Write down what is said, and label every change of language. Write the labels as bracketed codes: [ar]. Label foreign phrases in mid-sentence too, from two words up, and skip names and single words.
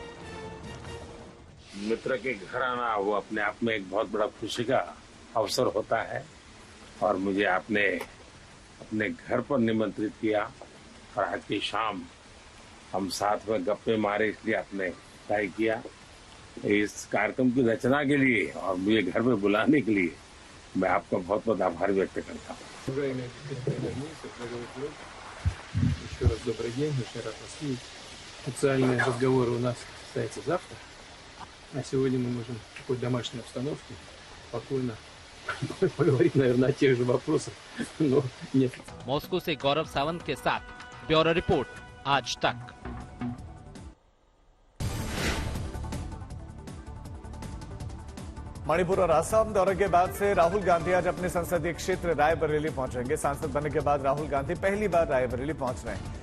[hi] मित्र के घर आना वो अपने आप में एक बहुत बड़ा खुशी का अवसर होता है और मुझे आपने अपने घर पर निमंत्रित किया और आज की शाम हम साथ में गप्पे मारे, इसलिए आपने तय किया। इस कार्यक्रम की रचना के लिए और मुझे घर में बुलाने के लिए मैं आपका बहुत बहुत आभार व्यक्त करता हूँ। [ru] Еще раз добрый день, очень рад вас видеть. Официальные разговоры у нас состоятся завтра. А сегодня мы можем в такой домашней обстановке спокойно поговорить, наверное, о тех же вопросах, но нет. [hi] मॉस्को से गौरव सावंत के साथ [en] bureau report, [hi] आज तक। मणिपुर और असम दौरे के बाद से राहुल गांधी आज अपने संसदीय क्षेत्र रायबरेली पहुंचेंगे। सांसद बनने के बाद राहुल गांधी पहली बार रायबरेली पहुंच रहे हैं।